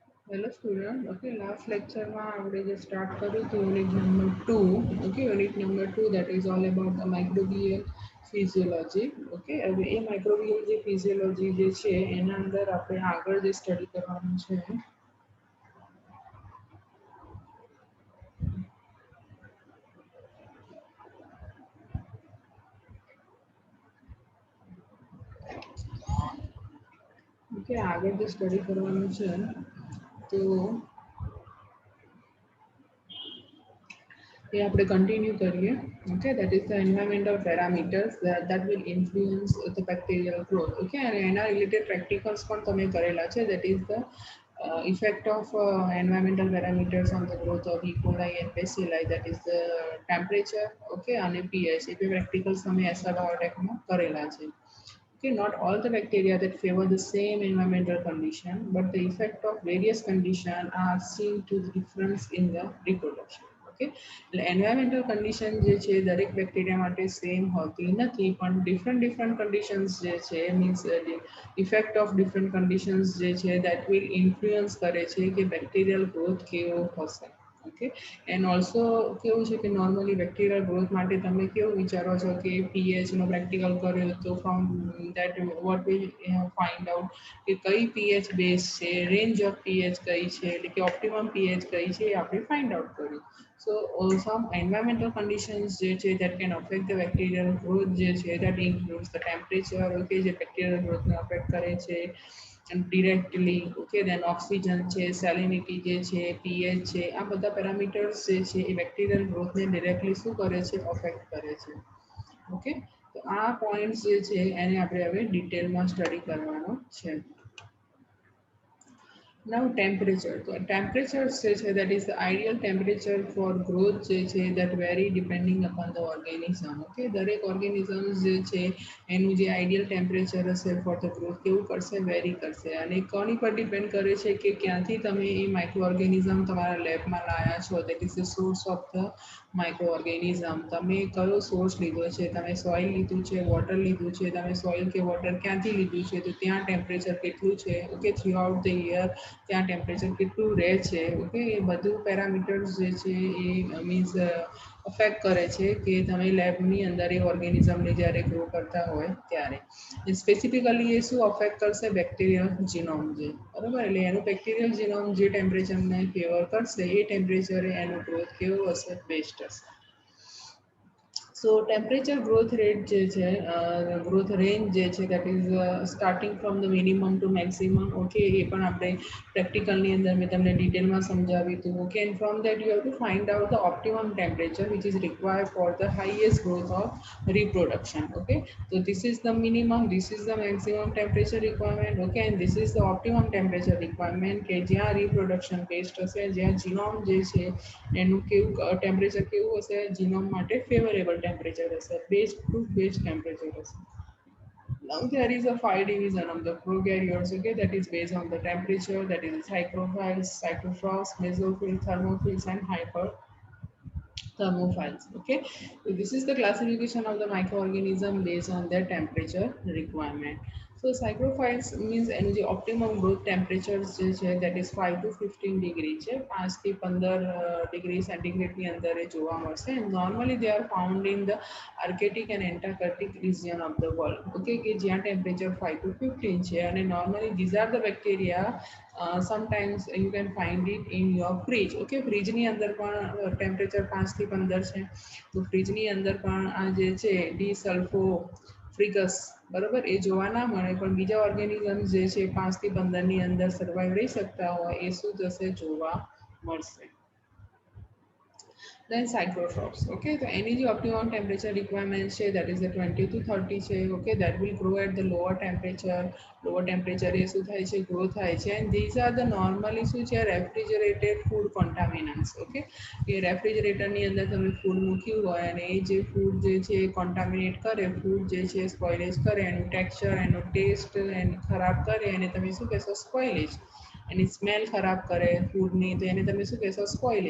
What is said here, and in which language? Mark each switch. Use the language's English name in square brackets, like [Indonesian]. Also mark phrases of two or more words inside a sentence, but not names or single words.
[English] Hello student. Okay, last lecture [Gujarati] આપણે જે start કર્યું હતું [English] unit number 2. Okay, unit number 2 that is all about the microbial physiology. [Gujarati] Okay, હવે એ microbial જે physiology જે છે એના અંદર આપણે આગળ જે સ્ટડી કરવાનું છે. Okay, આગળ જે સ્ટડી કરવાનું છે તો એ આપણે કન્ટિન્યુ કરીએ. [English] Okay, that is the environmental parameters that will influence the bacterial growth. [Gujarati] Okay, અને એના [English] related practicals [Gujarati] પણ તમે કરેલા છે. [English] That is the effect of environmental parameters on the growth of E. coli and bacilli, that is the temperature, [Gujarati] okay, અને pH. એ બે પ્રેક્ટિકલ્સ તમે એસઆર બાયોટેકમાં કરેલા છે. [English] Okay, not all the bacteria that favor the same environmental condition, but the effect of various conditions are seen to the difference in the reproduction. [Gujarati] Okay, [English] environmental condition [Gujarati] જે છે દરેક બેક્ટેરિયા માટે સેમ હોતી નથી, પણ [English] different conditions [Gujarati] જે છે [English] means effect of different conditions [Gujarati] જે છે [English] that will influence [Gujarati] કરે છે કે [English] bacterial growth [Gujarati] કેવો હશે. [English] okay, and also [Gujarati] કેવું છે કે [English] normally bacterial growth [Gujarati] માટે તમે કેવું વિચારો છો કે પીએચ નો પ્રેક્ટિકલ કર્યો તો [English] from that what will find out [Gujarati] કે કઈ [English] pH base [Gujarati] છે, [English] range of pH [Gujarati] કઈ છે, એટલે કે [English] optimum pH [Gujarati] કઈ છે એ આપણે [English] find out [Gujarati] કર્યું. [English] So some environmental conditions that can affect the bacterial growth that includes the temperature, okay, [Gujarati] જે bacterial growth ને affect કરે છે [English] and directly, okay, then oxygen [Gujarati] છે, salinity જે છે, pH છે, આ બધા parameters જે છે એ bacterial growth ને directly શું કરે છે, affect કરે છે. Okay, તો આ points જે છે એને આપણે હવે ડિટેલમાં સ્ટડી કરવાનો છે. [English] Now temperature. So temperature that is the ideal temperature for growth that vary depending upon the organism. [Gujarati] Okay, દરેક organisms જે છે એનું જે [English] ideal temperature [Gujarati] હશે [English] for the growth [Gujarati] કેવું કરશે, વેરી કરશે, અને કોની પર ડિપેન્ડ કરે છે કે ક્યાંથી તમે એ માઇક્રો ઓર્ગેનિઝમ તમારા લેબમાં લાયા છો. [English] that is the source of the microorganism. [Gujarati] તમે કયો સોર્સ લીધો છે, તમે સોઇલ લીધું છે, વોટર લીધું છે, તમે સોઇલ કે વોટર ક્યાંથી લીધું છે, તો ત્યાં ટેમ્પરેચર કેટલું છે, ઓકે, [English] throughout the year [Gujarati] ત્યાં ટેમ્પરેચર કેટલું રહે છે. ઓકે, એ બધું પેરામીટર્સ જે છે એ [English] means affect [Gujarati] કરે છે કે તમે લેબની અંદર એ ઓર્ગેનિઝમને જ્યારે ગ્રો કરતા હોય ત્યારે. સ્પેસિફિકલી એ શું અફેક્ટ કરશે, [English] bacterial genome [Gujarati] જે, બરાબર, એટલે એનું [English] bacterial genome [Gujarati] જે ટેમ્પરેચરને ફેવર કરશે એ ટેમ્પરેચરે એનું ગ્રોથ કેવું હશે, બેસ્ટ હશે. [English] So temperature growth rate [Gujarati] જે છે [English] growth range [Gujarati] જે છે [English] that is starting from the minimum to maximum. [Gujarati] Okay, એ પણ આપણે પ્રેક્ટિકલની અંદર મેં તમને ડિટેલમાં સમજાવ્યું હતું. [English] Okay, and from that you have to find out the optimum temperature which is required for the highest growth of reproduction. Okay, so this is the minimum, this is the maximum temperature requirement. Okay, and this is the optimum temperature requirement [Gujarati] કે જ્યાં [English] reproduction best [Gujarati] હશે, જ્યાં genome જે છે એનું કેવું ટેમ્પરેચર કેવું હશે, જીનોમ માટે [English] favorable temperature [Gujarati] હશે, [English] best to best temperature [Gujarati] હશે. [English] Now there is a five division of the prokaryotes, okay, that is based on the temperature, that is psychrophiles, cytophores, mesophils, thermophiles, and hyperthermophiles. Okay, so this is the classification of the microorganism based on their temperature requirement. So psychrophiles means [Gujarati] એનું જે [English] optimum growth temperature [Gujarati] જે છે [English] that is 5 to 15 degree [Gujarati] છે, 5 થી 15 degree centigrade ની અંદર એ જોવા મળશે. [English] Normally they are found in the Arctic and Antarctic region of the world. Okay, [Gujarati] કે જ્યાં [English] temperature 5 to 15 [Gujarati] છે, અને [English] normally these are the bacteria sometimes you can find it in your fridge. [Gujarati] Okay, fridge ની અંદર પણ temperature 5 થી 15 છે, તો fridge ની અંદર પણ આ જે છે ડી ફ્રિગસ, બરોબર, એ જોવા ના મળે, પણ બીજા ઓર્ગેનિઝમ્સ જે છે 5 થી 15 ની અંદર સર્વાઈવ રહી શકતા હોય એ શું થશે, જોવા મળશે. [English] Then psychrotrophs. Okay, so any optimum temperature requirement છે that is the 20 to 30 છે. Okay, that will grow at the lower temperature. Lower temperature [Gujarati] એ શું થાય છે, grow થાય છે, [English] and these are the normally [Gujarati] શું છે, [English] refrigerated food contaminants. [Gujarati] Okay, એ રેફ્રિજરેટર ની અંદર તમે ફૂડ મૂક્યું હોય અને એ જે ફૂડ જે છે એ કોન્ટામિનેટ કરે, ફૂડ જે છે સ્પોઇલેજ કરે, એનું ટેક્સચર, એનો ટેસ્ટ એને ખરાબ કરે, અને તમે શું કહેશો, સ્પોઇલેજ. એની સ્મેલ ખરાબ કરે ફૂડની, તો એને તમે શું કહેશો, સ્પોઇલેજ.